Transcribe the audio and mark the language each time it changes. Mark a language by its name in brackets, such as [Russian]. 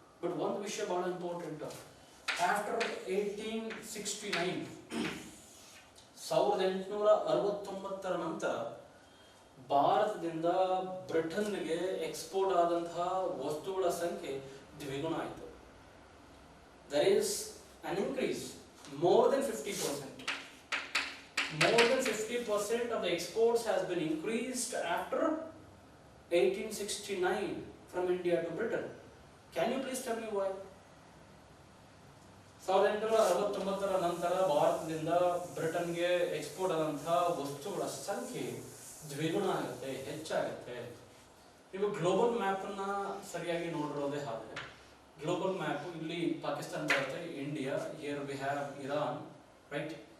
[Kannada] But ಒಂದು ವಿಷಯ ಬಹಳ ಇಂಪಾರ್ಟೆಂಟ್, ಆಫ್ಟರ್ 1869 1869 ನಂತರ ಭಾರತದಿಂದ ಬ್ರಿಟನ್ಗೆ ಎಕ್ಸ್ಪೋರ್ಟ್ ಆದಂತಹ ವಸ್ತುಗಳ ಸಂಖ್ಯೆ ದ್ವಿಗುಣ ಆಯಿತು. [English] There is an increase, more than 50%. More than 50% of the exports has been increased after 1869 from India to Britain. Can you please tell me why? [Kannada] 1869 ನಂತರ ಭಾರತದಿಂದ ಬ್ರಿಟನ್ಗೆ ಎಕ್ಸ್ಪೋರ್ಟ್ ಆದಂತಹ ವಸ್ತುಗಳ ಸಂಖ್ಯೆ ದ್ವಿಗುಣ ಆಗುತ್ತೆ, ಹೆಚ್ಚಾಗುತ್ತೆ. ನೀವು ಗ್ಲೋಬಲ್ ಮ್ಯಾಪ್ ಅನ್ನ ಸರಿಯಾಗಿ ನೋಡಿರೋದೇ ಹಾಗೆ, ಗ್ಲೋಬಲ್ ಮ್ಯಾಪ್ ಇಲ್ಲಿ ಪಾಕಿಸ್ತಾನ ಬರುತ್ತೆ, India, [English] here we have Iran, [Kannada] right?